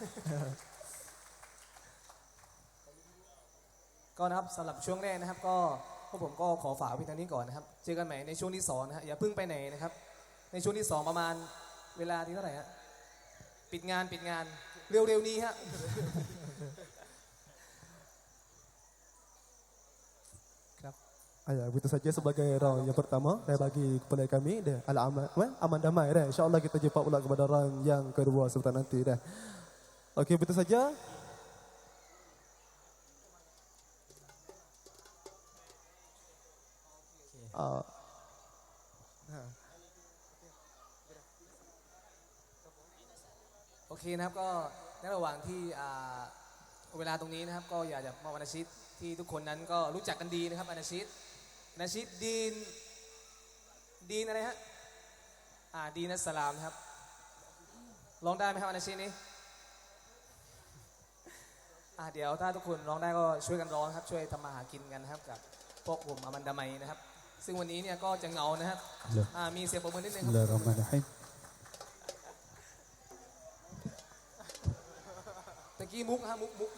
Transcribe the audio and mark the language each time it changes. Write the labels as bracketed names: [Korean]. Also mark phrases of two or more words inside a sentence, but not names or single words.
[Thai] ก็นะครับสำหรับช่วงแรกนะครับก็พวกผมก็ขอฝากไว้ทางนี้ก่อนนะครับเจอกันใหม่ในช่วงที่2นะฮะอย่าเพิ่งไปไหนนะครับในช่วงที่2ประมาณเวลาที่เท่าไหร่ฮะปิดงานเร็วๆนี้ฮะ [Malay] Ya, begitu saja sebagai round yang pertama saya bagi kepada kami dah aman damai dah. Insya-Allah kita jumpa pula kepada round yang kedua sebentar nanti dah. Okey, begitu saja. [Thai] Oke นะครับก็ในระหว่างที่เวลาตรงนี้นะครับก็อยากจะมอบอนาชิตที่ทุกคนนั้นก็รู้จักกันดีนะครับอนาชิต ดีนอะไรฮะดีนัสสลามนะครับร้องได้ไหมครับอนาชิตนี้เดี๋ยวถ้าทุกคนร้องได้ก็ช่วยกันร้องครับช่วยทำมาหากินกันนะครับกับพวกผมอามันดามัยนะครับซึ่งวันนี้เนี่ยก็จะเหงานะครับมีเสียงปรบมือนิดนึงครับตะกี้มุกฮะมุก